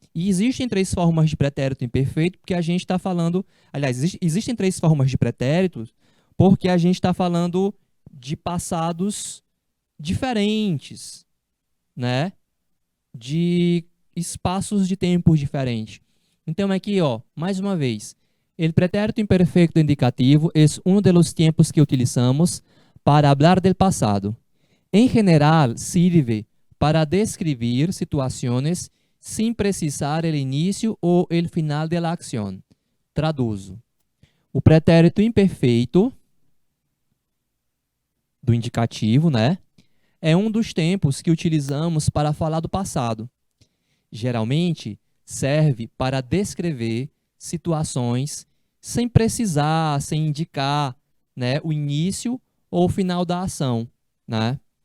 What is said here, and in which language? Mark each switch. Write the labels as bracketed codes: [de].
[pt] E existem três formas de pretérito imperfeito, porque a gente está falando... Aliás, existem três formas de pretéritos, porque a gente está falando de passados diferentes, né? De espaços de tempos diferentes. Então, aqui, ó, mais uma vez. [es] El pretérito imperfecto indicativo es uno de los tiempos que utilizamos para hablar del pasado. En general, sirve para describir situaciones sin precisar el inicio o el final de la acción. [pt] Traduzo. O pretérito imperfeito do indicativo, né, é um dos tempos que utilizamos para falar do passado. Geralmente, serve para descrever situações sem precisar, sem indicar, né, o início ou o final da ação, né?